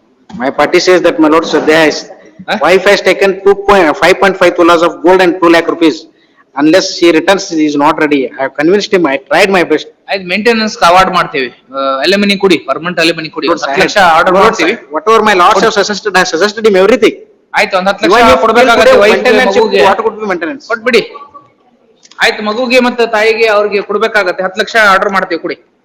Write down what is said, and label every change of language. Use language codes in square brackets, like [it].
[en] My party says that my lord, wife has taken 5.5 tolas of gold and 2 lakh rupees. Unless she returns, he is not ready. I have convinced him. I tried my best. [kn] ಆಯ್ತು, maintenance award ಮಾಡ್ತೀವಿ, alumni ಕೊಡಿ, permanent alumni ಕೊಡಿ, 10 lakh order ಮಾಡ್ತೀವಿ. [en] Whatever my lords have suggested, I have suggested him everything. [kn] ಆಯ್ತು, 10 ಲಕ್ಷ ಕೊಡ್ಬೇಕಾಗತ್ತೆ ಮಗುಗೆ. [en] What could be maintenance? [kn] ಕೊಟ್ಬಿಡಿ. ಆಯ್ತು, ಮಗುಗೆ ಮತ್ತೆ ತಾಯಿಗೆ ಅವ್ರಿಗೆ ಕೊಡ್ಬೇಕಾಗತ್ತೆ, 10 ಲಕ್ಷ ಆರ್ಡರ್ ಮಾಡ್ತೀವಿ, ಕೊಡಿ.